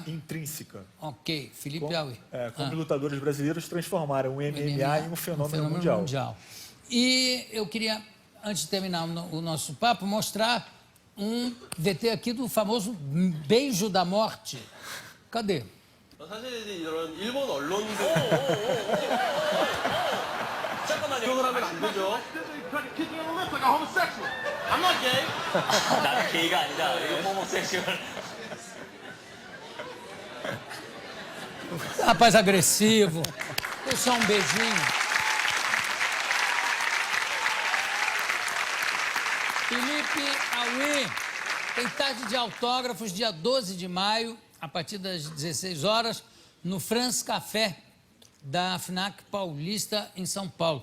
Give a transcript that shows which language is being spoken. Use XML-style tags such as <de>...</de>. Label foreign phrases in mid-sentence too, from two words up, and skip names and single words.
<pt>Intrínseca. Ok, Felipe Aui. Como lutadores brasileiros transformaram o MMA em um fenômeno mundial. E eu queria, antes de terminar o nosso papo, mostrar um VT aqui do famoso Beijo da Morte. Cadê?</pt> <ko>사실 이런 일본 언론들 잠깐만요. 그걸 하면 안 되죠.</ko> <en>I'm not gay.</en> <ko>나는 게이가 아니다. 이거 homossexual.</ko> <pt>Rapaz agressivo. Deixa um beijinho. Felipe Aui. Tem tarde de autógrafos, dia 12 de maio, a partir das 16 horas, no France Café, da FNAC Paulista, em São Paulo.</pt>